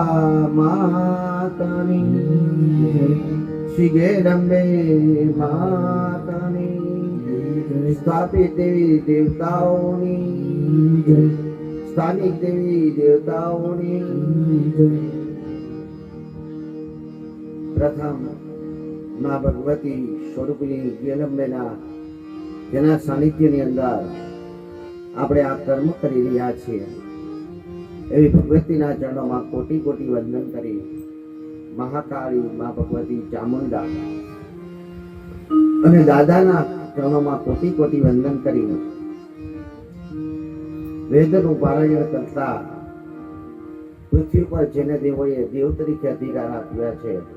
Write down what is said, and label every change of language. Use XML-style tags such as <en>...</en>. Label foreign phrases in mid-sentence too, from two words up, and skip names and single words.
<gu>માતાની શ્રી ગેરંબે માતાની સ્થાપિત દેવી દેવતાઓની સ્થાનિક દેવી દેવતાઓની પ્રથમ માં ભગવતી સ્વરૂપની ગેલંબેના જેના સાનિધ્યની અંદર આપણે આ કર્મ કરી રહ્યા છીએ એવી ભગવતીના ચરણોમાં કોટી કોટી વંદન કરી મહાકાળી મા ભગવતી ચામુંડા અને દાદાના ચરણોમાં કોટી કોટી વંદન કરી વેદનું પારાયણ કરતા પૃથ્વી પર જેને દેવોએ દેવ તરીકે અધિકાર આપ્યા છે</gu>